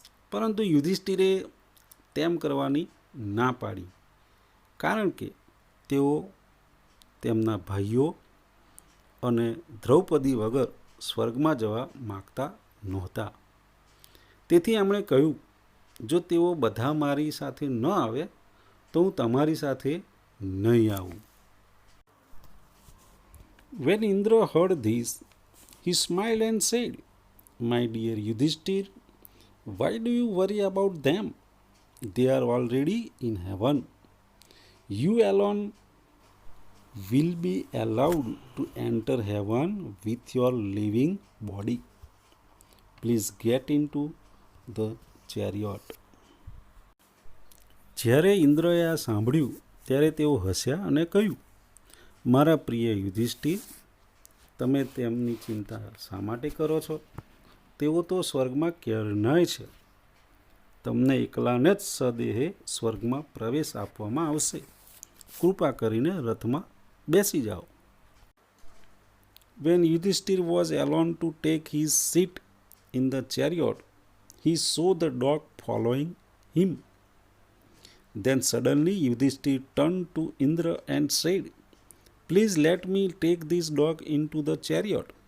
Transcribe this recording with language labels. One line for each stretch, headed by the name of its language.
Gujarati: પરંતુ યુધિષ્ઠિરે તેમ કરવાની ના પાડી, કારણ કે તેઓ તેમના ભાઈઓ અને દ્રૌપદી વગર સ્વર્ગમાં જવા માગતા નહોતા. તેથી એમણે કહ્યું, જો તેઓ બધા મારી સાથે ન આવે તો હું તમારી સાથે નહીં આવું.
English: When Indra heard this, he smiled and said, "My dear Yudhishthir, why do you worry about them? They are already in heaven. You alone will be allowed to enter heaven with your living body. Please get into the chariot."
Gujarati: જ્યારે ઇન્દ્રએ આ સાંભળ્યું ત્યારે તેઓ હસ્યા અને કહ્યું, મારા પ્રિય યુધિષ્ઠિર, તમે તેમની ચિંતા શા માટે કરો છો? તેઓ તો સ્વર્ગમાં ક્યારનાય છે. તમને એકલાને જ સદેહે સ્વર્ગમાં પ્રવેશ આપવામાં આવશે. કૃપા કરીને રથમાં બેસી જાઓ.
English: When Yudhishthir was alone to take his seat in the chariot, he saw the dog following him. Then suddenly Yudhishthir turned to Indra and said, "Please let me take this dog into the chariot.